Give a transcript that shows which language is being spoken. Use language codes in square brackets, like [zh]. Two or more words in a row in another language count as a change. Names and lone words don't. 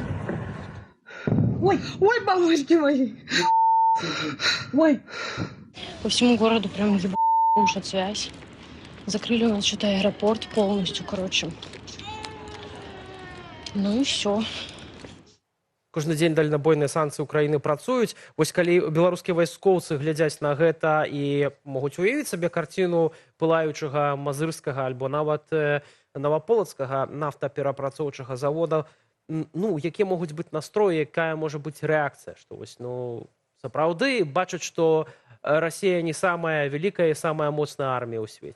[ru] Ой, ой, бабушки мои. Ой. По всему городу прям ебать связь. Закрыли у нас что-то аэропорт полностью, короче. Ну и все. [be] кожны дзень дальнабойныя санкцыі Украіны працуюць. Вось калі беларускія вайскоўцы глядзяць на гэта і могуць уявіць сабе карціну пылаючага мазырскага альбо нават наваполацкага нафтаперапрацоўчага завода, ну, якія могуць быць настроі, якая можа быць рэакцыя, што вось, ну, сапраўды бачаць, што Расія не самая вялікая і самая моцная армія ў свеце.